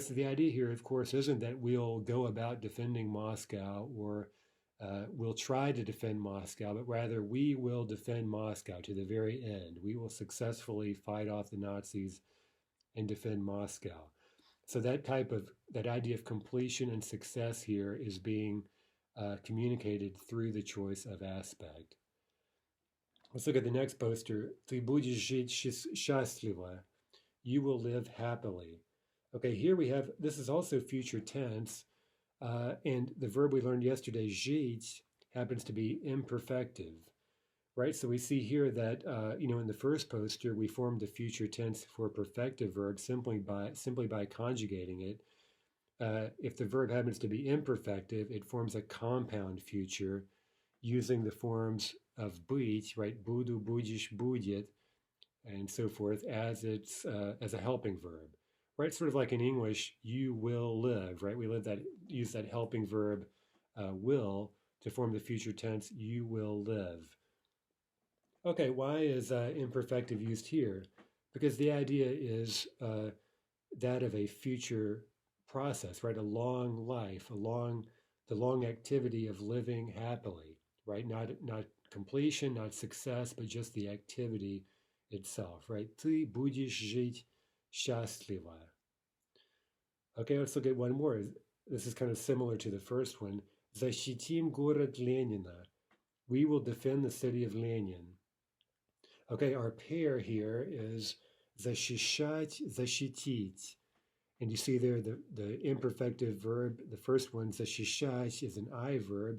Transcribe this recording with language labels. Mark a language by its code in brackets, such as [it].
[en] So the idea here, of course, isn't that we'll go about defending Moscow or we'll try to defend Moscow, but rather we will defend Moscow to the very end. We will successfully fight off the Nazis and defend Moscow. So that idea of completion and success here is being communicated through the choice of aspect. Let's look at the next poster. [ru] Ты будешь жить счастливо. [en] You will live happily. Okay, here we have, this is also future tense, and the verb we learned yesterday, жить, happens to be imperfective, right? So we see here that, in the first poster, we formed the future tense for perfective verb simply by conjugating it. If the verb happens to be imperfective, it forms a compound future using the forms of быть, right? [ru] Буду, будешь, будет, [en] and so forth as a helping verb, right? Sort of like in English, you will live, right? We use that helping verb will to form the future tense, you will live. Okay, why is imperfective used here? Because the idea is that of a future process, right? A long life, the long activity of living happily, right? Not completion, not success, but just the activity itself, right? [ru] Ты будешь жить счастливо. [en] Okay, let's look at one more. This is kind of similar to the first one. [ru] Защитим город Ленина. [en] We will defend the city of Lenin. Okay, our pair here is [ru] защищать, защитить. [en] And you see there the imperfective verb, the first one, защищать, is an I verb.